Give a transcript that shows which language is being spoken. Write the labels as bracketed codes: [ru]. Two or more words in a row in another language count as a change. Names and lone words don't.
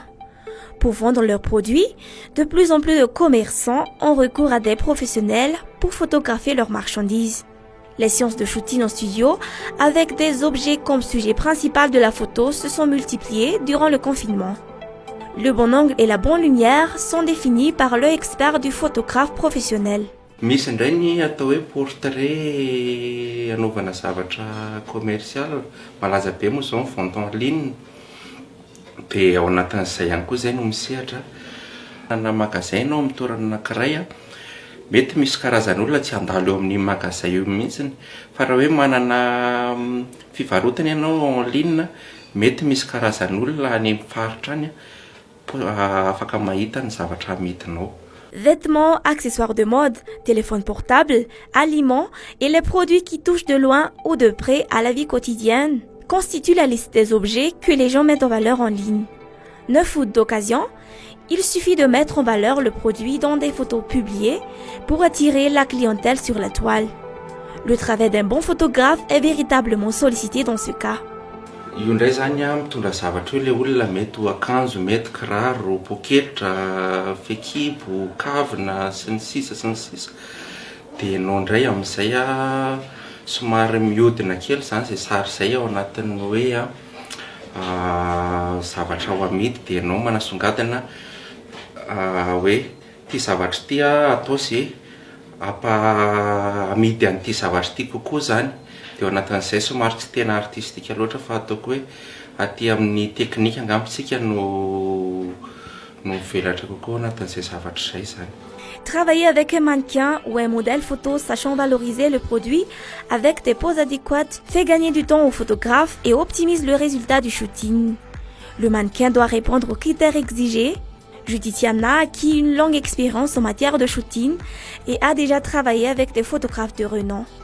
[fr] Pour vendre leurs produits, de plus en plus de commerçants ont recours à des professionnels pour photographier leurs marchandises. Les séances de shooting en studio, avec des objets comme sujet principal de la photo, se sont multipliées durant le confinement. Le bon angle et la bonne lumière sont définis par l'œil expert du photographe professionnel. [mg] Misy indray ny atao hoe portrait anaovana zavatra commercial malaza be moa zao ny [fr] vente en ligne [mg] dia ao anatin'izay ihany koa zay no misehatra na magasin ao amin'ny toerana anankiray mety misy karazan'olona tsy handalo eo amin'ny magasin io mihitsy fa raha hoe manana fivarotana ianao [fr] en ligne [mg] mety misy karazan'olona any amin'ny faritra any afaka mahita ny zavatra amidinao. [fr] Vêtements, accessoires de mode, téléphones portables, aliments et les produits qui touchent de loin ou de près à la vie quotidienne constituent la liste des objets que les gens mettent en valeur en ligne. 9 août d'occasion, il suffit de mettre en valeur le produit dans des photos publiées pour attirer la clientèle sur la toile. Le travail d'un bon photographe est véritablement sollicité dans ce cas. [mg] Io ndray zany mitondra zavatra io le olona mety ho akanjo, mety kiraro, poketra, fekibo, kavina sy ny sisa. Dia ianao ndray amin'izay somary mihodina kely zany izay sary izay ao anatin'ny hoe zavatra ho amidy dia ianao manasongadina hoe ty zavatra ty atao zay amidy an'ity zavatra ty kokoa zany. Dia ao anatin'izay somary tsy tena artistika loatra fa ataoko hoe aty amin'ny teknika angambitsika no mivelatra kokoa anatin'izay zavatra izay zany. [fr] Travailler avec un mannequin ou un modèle photo sachant valoriser le produit avec des poses adéquates fait gagner du temps au photographe et optimise le résultat du shooting. Le mannequin doit répondre aux critères exigés. Judith Yana a acquis une longue expérience en matière de shooting et a déjà travaillé avec des photographes de renom.